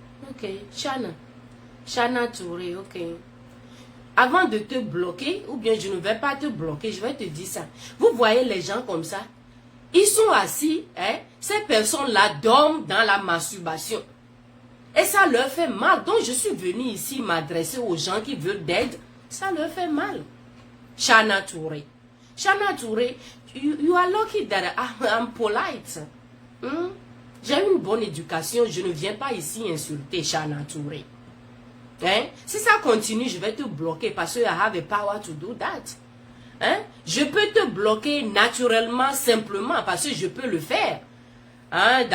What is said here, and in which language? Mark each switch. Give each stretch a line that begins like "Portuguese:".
French: Ok, Chana Touré, ok. Avant de te bloquer, ou bien je ne vais pas te bloquer, je vais te dire ça. Vous voyez les gens comme ça? Ils sont assis, hein? Ces personnes-là dorment dans la masturbation. Et ça leur fait mal. Donc je suis venu ici m'adresser aux gens qui veulent d'aide. Ça leur fait mal. Chana Touré.
English: Chana Touré, you are lucky that I'm polite. Hmm?
French: J'ai une bonne éducation. Je ne viens pas ici insulter Chana Touré. Hein? Si ça continue, je vais te bloquer parce que
English: I have the power to do that.
French: Hein? Je peux te bloquer naturellement, simplement, parce que je peux le faire. Hein?